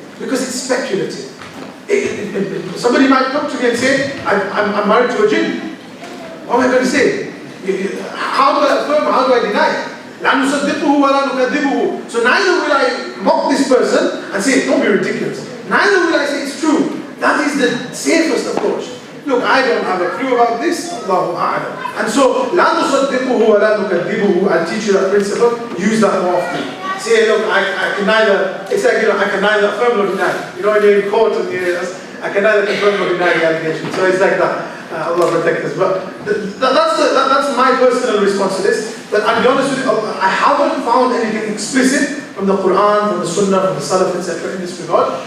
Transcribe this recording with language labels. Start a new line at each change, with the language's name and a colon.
English: Because it's speculative. Somebody might come to me and say, I'm married to a jinn. What am I going to say? How do I affirm, how do I deny it?
Arabic: لا نصدقه ولا نكذبه.
English: So neither will I mock this person and say, don't be ridiculous. Neither will I say it's true. That is the safest approach. Look, I don't have a clue about this. Allahu A'lam. And so,
Arabic: لا نصدقه ولا نكذبه.
English: I'll teach you that principle. Use that more often. Say, look, I can neither, it's like, I can neither affirm nor deny. When you're in court and I can neither confirm nor deny the allegation. So it's like that. Allah protect us. But that's my personal response to this. But I'll be honest with you, I haven't found anything explicit from the Quran, from the Sunnah, from the Salaf, etc. in this regard.